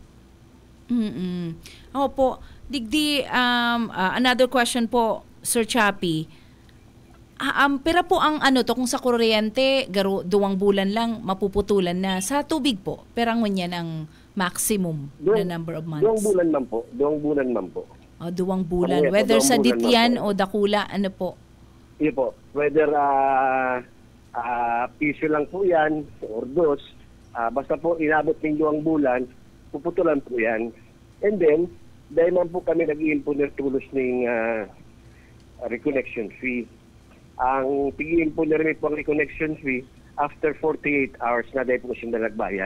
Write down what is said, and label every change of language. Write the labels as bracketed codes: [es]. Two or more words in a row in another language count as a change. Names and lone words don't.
[bik] Opo, digdi, [en] another question [bik] po, Sir Chappie. Pera po ang kung sa kuryente, 2 bulan lang, mapuputulan na. Sa tubig po, perang yan ang maximum na [en] number of months. [bik] 2 bulan man po. 2 bulan man po. 2 bulan. Whether sa Dityan o Dakula, ano po? Iyo po. Whether piso lang po yan, or dos, basta po inabot ng 2 bulan, puputulan po yan. And then, dahil man po kami nag-iimpon ng tulos ng [en] reconnection fee. [bik] Ang tigil po na rin po ang [en] reconnection fee after 48 hours [bik] na dahil po siya nagbayad.